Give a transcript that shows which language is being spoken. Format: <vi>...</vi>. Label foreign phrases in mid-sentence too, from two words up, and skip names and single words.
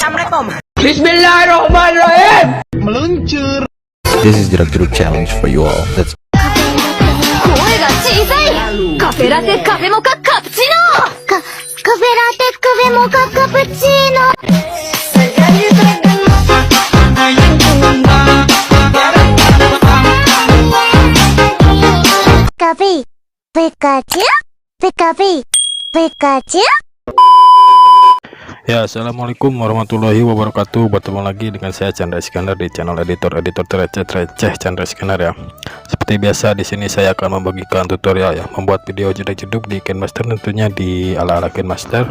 <ar>Assalamualaikum. Bismillahirrahmanirrahim.</ar> <en>This is Jeruk challenge for you all. Let's</en> <ja>声が小さい。カフェラテカフェモカカプチーノ。カフェラテカフェモカカプチーノ。ピカピピカチュピカピピカチュ。</ja> <id>Ya,</id> <ar>السلام عليكم ورحمة الله وبركاته.</ar> <id>Bertemu lagi dengan saya Chandra Iskandar di channel editor terreceh Chandra Iskandar ya. Seperti biasa di sini saya akan membagikan tutorial ya, membuat video jeduk-jeduk di KineMaster, tentunya di ala-ala KineMaster.</id>